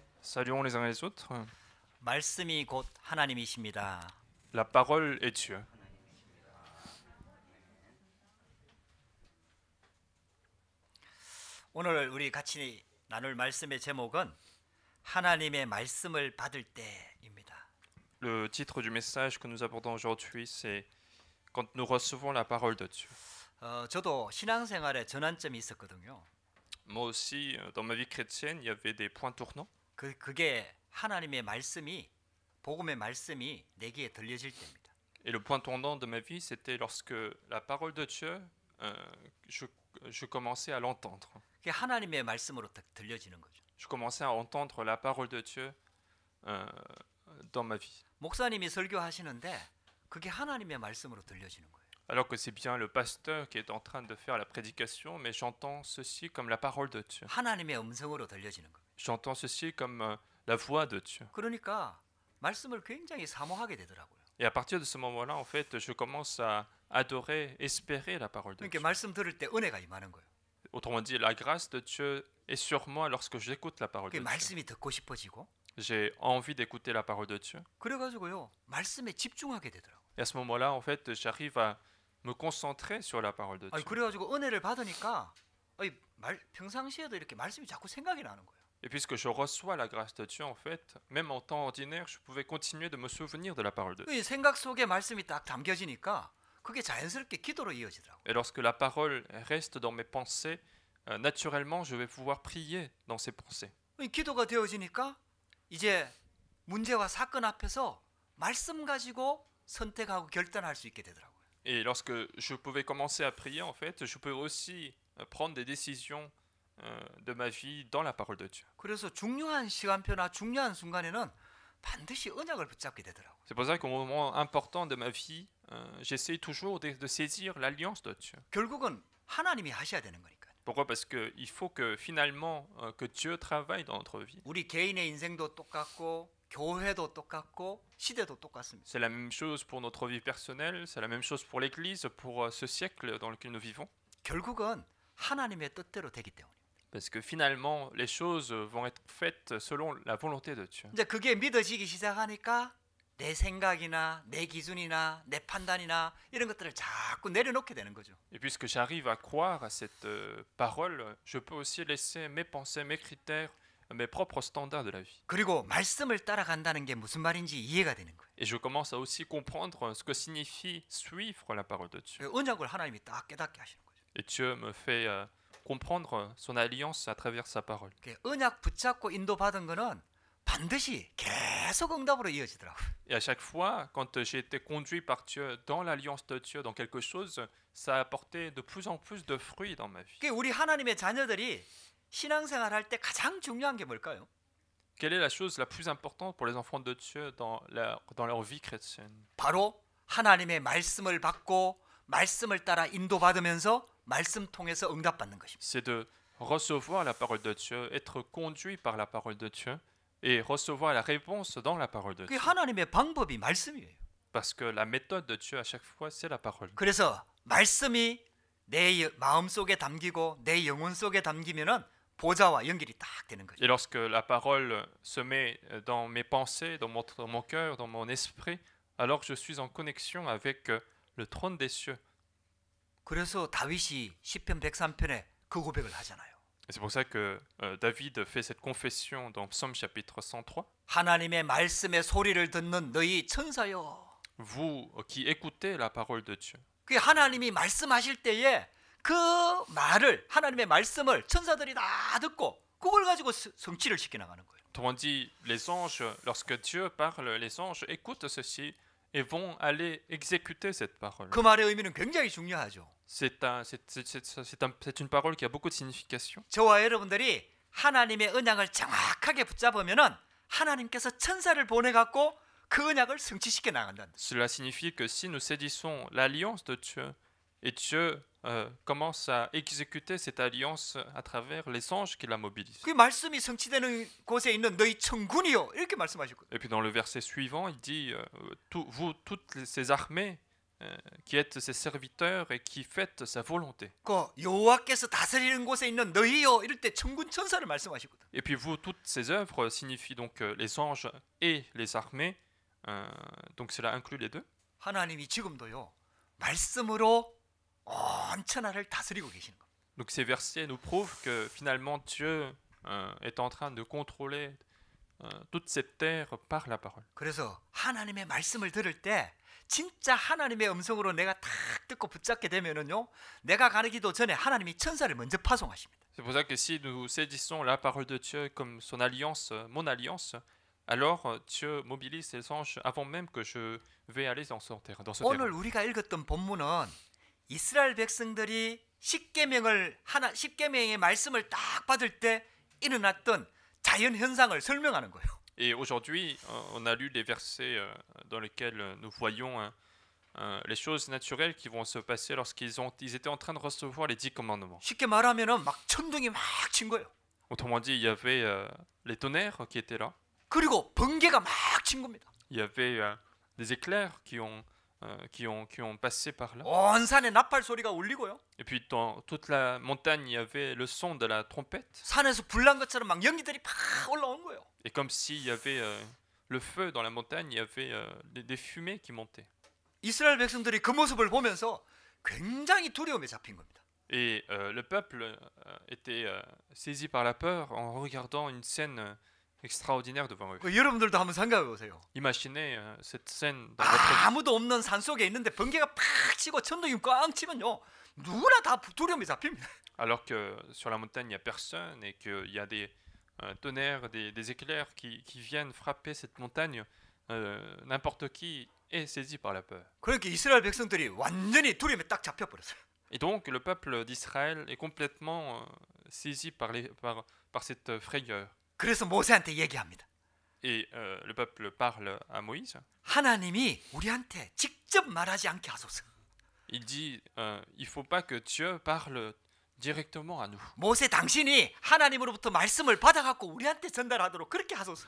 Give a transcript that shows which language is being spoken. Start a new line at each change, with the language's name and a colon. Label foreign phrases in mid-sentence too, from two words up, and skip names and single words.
French: Saluons les uns les autres.
Korean: 말씀이 곧 하나님이십니다.
French: La parole est Dieu.
Korean: 오늘 우리 같이 나눌 말씀의 제목은 하나님의 말씀을 받을 때입니다.
French: Le titre du message que nous abordons aujourd'hui, c'est quand nous recevons la parole de Dieu.
Korean: 저도 신앙생활에 전환점이 있었거든요.
French: Moi aussi, dans ma vie chrétienne, il y avait des points tournants.
Korean: 그게 하나님의 말씀이 복음의 말씀이 내 귀에 들려질 때입니다.
French: Et le point tournant de ma vie, c'était lorsque la parole de Dieu, je commençais à l'entendre.
Korean: 그게 하나님의 말씀으로 들려지는 거죠.
French: Je commençais à entendre la parole de Dieu dans ma vie.
Korean: 목사님이 설교하시는데 그게 하나님의 말씀으로 들려지는 거예요.
French: Alors que c'est bien le pasteur qui est en train de faire la prédication, mais j'entends ceci comme la parole de Dieu.
Korean: 하나님의 음성으로 들려지는 거예요.
French: J'entends ceci comme la voix de Dieu.
Korean: 그러니까 말씀을 굉장히 사모하게 되더라고요.
French: Et à partir de ce moment-là, en fait, je commence à adorer, espérer la parole de
Korean: 그러니까
French: Dieu.
Korean: 말씀 들을 때 은혜가 임하는 거예요.
French: Autrement dit, la grâce de Dieu est sur moi lorsque j'écoute la parole
Korean: 그
French: de Dieu.
Korean: 말씀이 듣고 싶어지고
French: J'ai envie d'écouter la parole de Dieu.
Korean: 그래가지고요 말씀에 집중하게 되더라고요.
French: Et à ce moment-là, en fait, j'arrive à me concentrer sur la parole de Dieu.
Korean: 그래가지고 은혜를 받으니까 평상시에도 이렇게 말씀이 자꾸 생각이 나는 거예요.
French: Et puisque je reçois la grâce de Dieu, en fait, même en temps ordinaire, je pouvais continuer de me souvenir de la parole de Dieu.
Korean: 이 생각 속에 말씀이 딱 담겨지니까 그게 자연스럽게 기도로 이어지더라고요.
French: Et lorsque la parole reste dans mes pensées, naturellement, je vais pouvoir prier dans ces pensées.
Korean: 기도가 되어지니까 이제 문제와 사건 앞에서 말씀 가지고 선택하고 결단할 수 있게 되더라고요.
French: Et lorsque je pouvais commencer à prier, en fait, je peux aussi prendre des décisions de ma vie dans la parole de Dieu.
Korean: 그래서 중요한 시간표나 중요한 순간에는 반드시 언약을 붙잡게 되더라고요.
French: C'est pour ça qu'au moment important de ma vie, j'essaie toujours de saisir l'alliance de Dieu.
Korean: 결국은 하나님이 하셔야 되는 거니까요.
French: Pourquoi? Parce qu'il faut que finalement que Dieu travaille dans notre vie.
Korean: 우리 개인의 인생도 똑같고 교회도 똑같고 시대도 똑같습니다.
French: C'est la même chose pour notre vie personnelle, c'est la même chose pour l'Église, pour ce siècle dans lequel nous vivons.
Korean: 결국은 하나님의 뜻대로 되기 때문에.
French: Parce que finalement, les choses vont être faites selon la volonté de Dieu.
Korean: 이제 그게 믿어지기 시작하니까 내 생각이나 내 기준이나 내 판단이나 이런 것들을 자꾸 내려놓게 되는 거죠.
French: Et puisque j'arrive à croire à cette parole, je peux aussi laisser mes pensées, mes critères, mes propres standards de la vie.
Korean: 그리고 말씀을 따라간다는 게 무슨 말인지 이해가 되는 거예요.
French: Et je commence à aussi comprendre ce que signifie suivre la parole de Dieu.
Korean: 언약을 하나님이 딱 깨닫게 하시는 거죠.
French: Et Dieu me fait comprendre son alliance à travers sa parole.
Korean: 언약 붙잡고 인도받은 거는 반드시 계속 응답으로 이어지더라고요.
French: Et à chaque fois, quand j'ai été conduit par Dieu dans l'alliance de Dieu, dans quelque chose, ça a apporté de plus en plus de fruits dans ma vie.
Korean: 우리 하나님의 자녀들이 신앙생활 할 때 가장 중요한 게 뭘까요?
French: Quelle est la chose la plus importante pour les enfants de Dieu dans leur vie chrétienne?
Korean: 바로 하나님의 말씀을 받고 말씀을 따라 인도받으면서 말씀 통해서 응답받는 것입니다.
French: C'est de recevoir la parole de Dieu, être conduit par la parole de Dieu et recevoir la réponse dans la parole de
Korean: 그게
French: Dieu.
Korean: 하나님의 방법이 말씀이에요.
French: Parce que la méthode de Dieu à chaque fois, c'est la parole.
Korean: 그래서 말씀이 내 마음 속에 담기고 내 영혼 속에 담기면은 보좌와 연결이 딱 되는 거죠.
French: Et lorsque la parole se met dans mes pensées, dans mon cœur, dans mon esprit, alors je suis en connexion avec le trône des cieux.
Korean: 그래서 다윗이 시편 103편에 그 고백을 하잖아요.
French: Et c'est pour ça que David fait cette confession dans Psaume chapitre 103.
Korean: 하나님의 말씀의 소리를 듣는 너희 천사여.
French: Vous qui écoutez la parole de Dieu.
Korean: 그 하나님이 말씀하실 때에 그 말을 하나님의 말씀을 천사들이 다 듣고 그걸 가지고 성취를 시켜 나가는 거예요.
French: Autrement dit, les anges, lorsque Dieu parle, les anges écoutent ceci et vont aller exécuter cette parole.
Korean: 그 말의 의미는 굉장히 중요하죠.
French: C'est une parole qui a beaucoup de signification.
Korean: 저와 여러분들이 하나님의 언약을 정확하게 붙잡으면은 하나님께서 천사를 보내 갖고 그 언약을 성취시켜 나간다.
French: Cela signifie que si nous saisissons l'alliance de Dieu et Dieu commence à exécuter cette alliance à travers les anges qui la mobilisent.
Korean: 그 말씀이 성취되는 곳에 있는 너희 천군이요 이렇게 말씀하셨거든요.
French: Et puis dans le verset suivant, il dit vous toutes ces armées qui êtes ses serviteurs et qui faites sa volonté.
Korean: 그 여호와께서 다스리는 곳에 있는 너희요 이럴 때 천군 천사를 말씀하시거든.
French: Et puis vous, toutes ces œuvres signifient donc les anges et les armées, donc cela inclut les deux.
Korean: 하나님이 지금도요 말씀으로 온 천하를 다스리고 계시는 겁니다.
French: Donc ces versets nous prouvent que finalement Dieu est en train de contrôler toute cette terre par la parole.
Korean: 그래서 하나님의 말씀을 들을 때 진짜 하나님의 음성으로 내가 탁 듣고 붙잡게 되면은요 내가 가기도 전에 하나님이 천사를 먼저 파송하십니다.
French: C'est pour ça que si nous saisissons la parole de Dieu comme son alliance, mon alliance, alors Dieu mobilise ses anges avant même que je vais aller dans ce terrain.
Korean: 오늘 우리가 읽었던 본문은 이스라엘 백성들이 십계명의 말씀을 딱 받을 때 일어났던 자연 현상을 설명하는 거예요.
French: Et aujourd'hui, on a lu les versets dans lesquels nous voyons les choses naturelles qui vont se passer lorsqu'ils étaient en train de recevoir les 10 commandements.
Korean: 쉽게 말하면은 막 천둥이 막 친 거예요.
French: Autrement dit, il y avait les tonnerres qui étaient là.
Korean: 그리고 번개가 막 친 겁니다.
French: Il y avait des éclairs qui ont passé par là.
Korean: 온 산에 나팔 소리가 울리고요.
French: Et puis dans toute la montagne, il y avait le son de la trompette.
Korean: 산에서 불난 것처럼 막 연기들이 팍 올라온 거예요.
French: Et comme s'il y avait le feu dans la montagne, il y avait des fumées qui montaient.
Korean: 이스라엘 백성들이 그 모습을 보면서 굉장히 두려움에 잡힌 겁니다.
French: Et le peuple était saisi par la peur en regardant une scène extraordinaire devant eux.
Korean: 여러분들도 한번 생각해 보세요.
French: Imaginez cette scène dans votre vie.
Korean: 아무도 없는 산 속에 있는데 번개가 팍 치고 천둥이 꽝 치면요. 누구나 다 두려움에 잡힙니다.
French: Alors que sur la montagne, il n'y a personne et qu'il y a des tonnerres, des éclairs qui viennent frapper cette montagne, n'importe qui est saisi par la peur.
Korean: 그러니까 이스라엘 백성들이 완전히 두려움에 딱 잡혀버렸어요.
French: Et donc le peuple d'Israël est complètement saisi par cette frayeur.
Korean: 그래서 모세한테 얘기합니다.
French: Et le peuple parle à Moïse.
Korean: 하나님이 우리한테 직접 말하지 않게 하소서.
French: Il dit, il faut pas que Dieu parle directement à nous.
Korean: 모세 당신이 하나님으로부터 말씀을 받아갖고 우리한테 전달하도록 그렇게 하소서.